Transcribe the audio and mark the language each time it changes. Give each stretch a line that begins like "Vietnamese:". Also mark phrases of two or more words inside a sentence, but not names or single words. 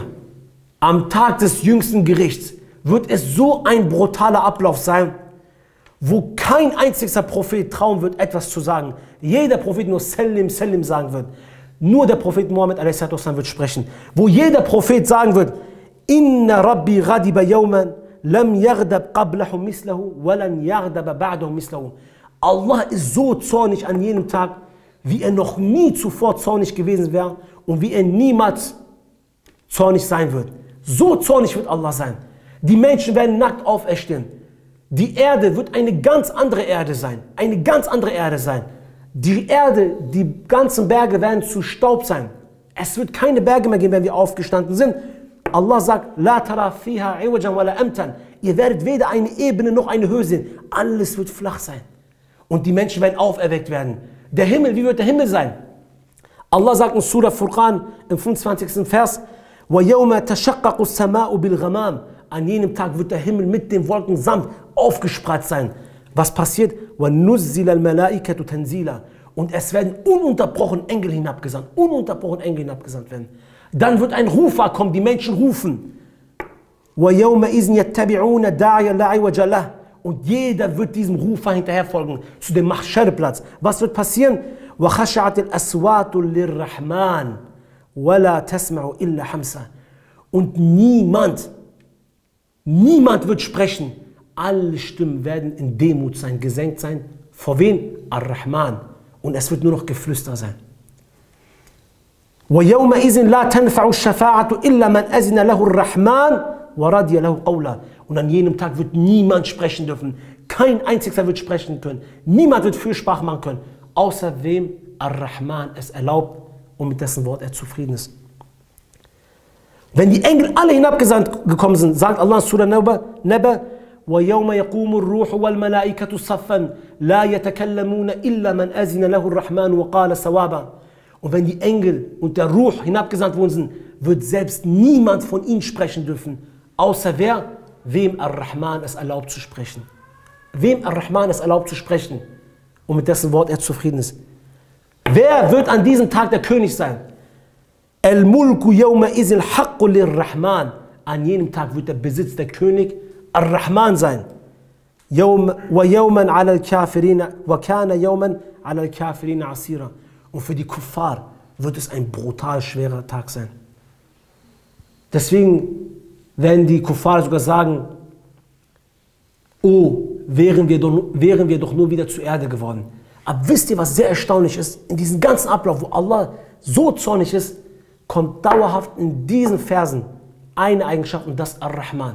German: Am Tag des jüngsten Gerichts wird es so ein brutaler Ablauf sein, wo kein einziger Prophet trauen wird, etwas zu sagen. Jeder Prophet nur
Arabic: سلم، سلم
German: sagen wird. Nur der Prophet Muhammad a.s. wird sprechen. Wo jeder Prophet sagen wird,
Arabic: إن ربي غضب يوما لم يغضب قبله مثله ولن يغضب بعده مثله.
German: Allah ist so zornig an jenem Tag, wie er noch nie zuvor zornig gewesen wäre und wie er niemals zornig sein wird. So zornig wird Allah sein. Die Menschen werden nackt auferstehen. Die Erde wird eine ganz andere Erde sein. Eine ganz andere Erde sein. Die Erde, die ganzen Berge werden zu Staub sein. Es wird keine Berge mehr geben, wenn wir aufgestanden sind. Allah sagt,
Arabic: لا ترى فيها عوجا ولا أمتا.
German: Ihr werdet weder eine Ebene noch eine Höhe sehen. Alles wird flach sein. Und die Menschen werden auferweckt werden. Der Himmel, wie wird der Himmel sein? Allah sagt in Surah Furqan im 25. Vers,
Arabic: وَيَوْمَ تَشَقَّقُ السَّمَاءُ بِالْغَمَامِ.
German: An jenem Tag wird der Himmel mit den Wolken samt aufgespreizt sein. Was passiert?
Arabic: وَنُزِّلَ الْمَلَائِكَةُ تَنْزِيلًا.
German: Und es werden ununterbrochen Engel hinabgesandt. Ununterbrochen Engel hinabgesandt werden. Dann wird ein Rufer kommen, die Menschen rufen.
Arabic: وَيَوْمَئِذٍ يَتَّبِعُونَ دَاعِيَ لَا عِوَجَ لَهُ.
German: Und jeder wird diesem Rufer hinterherfolgen, zu dem Mahschar-Platz. Was wird passieren?
Arabic: وَخَشَعَتِ الْأَصْوَاتُ لِلرَّحْمَنِ وَلَا تَسْمَعُ إِلَّا حَمْسًا.
German: Und niemand wird sprechen. Alle Stimmen werden in Demut sein, gesenkt sein. Vor wen? Ar-Rahman. Und es wird nur noch Geflüster sein.
Arabic: وَيَوْمَئِذٍ لَا تَنْفَعُ الشَّفَاعَةُ إِلَّا مَنْ أَذِنَ لَهُ الرَّحْمَنِ وَرَضِيَ لَهُ قَوْلًا.
German: Und an jenem Tag wird niemand sprechen dürfen. Kein einziger wird sprechen können. Niemand wird Fürsprache machen können. Außer wem Ar-Rahman es erlaubt und mit dessen Wort er zufrieden ist. Wenn die Engel alle hinabgesandt gekommen sind, sagt Allah in Surah Naba,
Arabic: وَيَوْمَ يَقُومُ الرُّوحُ وَالْمَلَائِكَةُ صَفًّا لَا يَتَكَلَّمُونَ إِلَّا مَنْ أَذِنَ لَهُ الرَّحْمَنُ وَقَالَ صَوَابًا.
German: Und wenn die Engel und der Ruh hinabgesandt worden sind, wird selbst niemand von ihnen sprechen dürfen, außer wer? Wem Ar-Rahman es erlaubt zu sprechen. Wem Ar-Rahman es erlaubt zu sprechen und mit dessen Wort er zufrieden ist. Wer wird an diesem Tag der König sein?
Arabic: الملك يومئذ الحق للرحمن.
German: An jenem Tag wird der Besitz der König Ar-Rahman sein.
Arabic: ويوما على الكافرين وكان يوما على الكافرين عسيرا.
German: Und für die Kuffar wird es ein brutal schwerer Tag sein. Deswegen werden die Kuffar sogar sagen, oh, wären wir doch nur wieder zur Erde geworden. Aber wisst ihr, was sehr erstaunlich ist? In diesem ganzen Ablauf, wo Allah so zornig ist, kommt dauerhaft in diesen Versen eine Eigenschaft und das Ar-Rahman.